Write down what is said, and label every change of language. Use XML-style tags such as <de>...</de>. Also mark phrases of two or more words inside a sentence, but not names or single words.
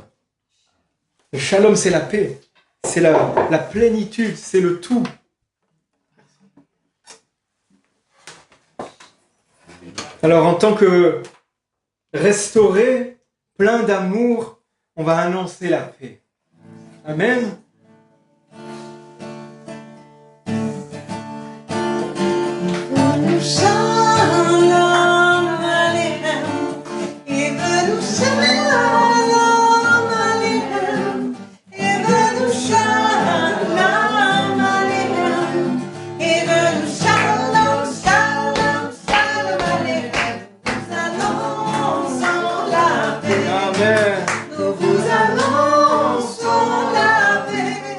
<fr>Le shalom, c'est la paix. C'est la plénitude, c'est le tout. Alors, en tant que restauré, plein d'amour, on va annoncer la paix. Amen.</fr> <he>שלום עליכם, הבאנו שלום עליכם, הבאנו שלום עליכם, הבאנו שלום, שלום, שלום עליכם.</he> <fr>Nous annonçons la paix. Amen. Nous vous annonçons la paix.</fr>